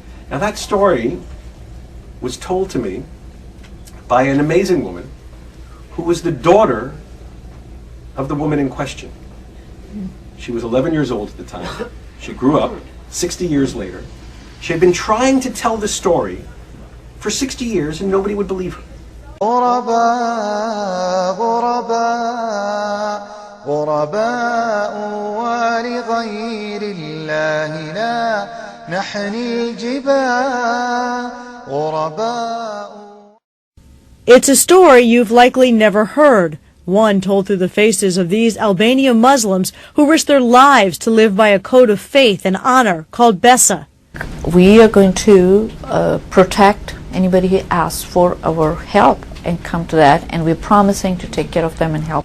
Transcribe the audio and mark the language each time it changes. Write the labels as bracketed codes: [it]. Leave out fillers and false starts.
[en] Now that story was told to me by an amazing woman who was the daughter of the woman in question. She was 11 years old at the time. She grew up 60 years later. She had been trying to tell the story for 60 years and nobody would believe her. [ar] غرباء غرباء غرباء ولغير الله لا نحني الجبال غرباء. [en] It's a story you've likely never heard, one told through the faces of these Albanian Muslims who risked their lives to live by a code of faith and honor called Besa. We are going to protect anybody who asks for our help and come to that, and we're promising to take care of them and help.